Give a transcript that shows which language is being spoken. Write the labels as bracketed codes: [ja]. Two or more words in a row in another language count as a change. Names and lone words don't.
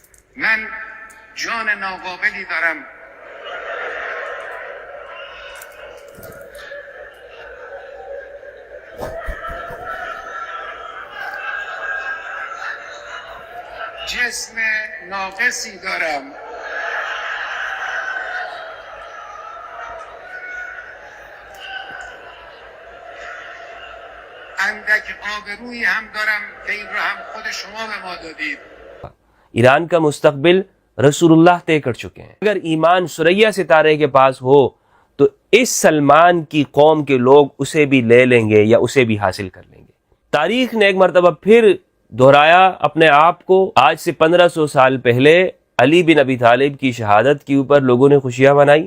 [fa] من جان ناقابلی دارم جسم ناقصی دارم اندک آبرویی هم دارم که این را هم خود شما به ما دادید. [ur] ایران کا مستقبل رسول اللہ طے کر چکے ہیں. اگر ایمان ثریا ستارے کے پاس ہو تو اس سلمان کی قوم کے لوگ اسے بھی لے لیں گے یا اسے بھی حاصل کر لیں گے. تاریخ نے ایک مرتبہ پھر دہرایا اپنے آپ کو. آج سے 1500 سال پہلے علی بن ابی طالب کی شہادت کے اوپر لوگوں نے خوشیاں منائی.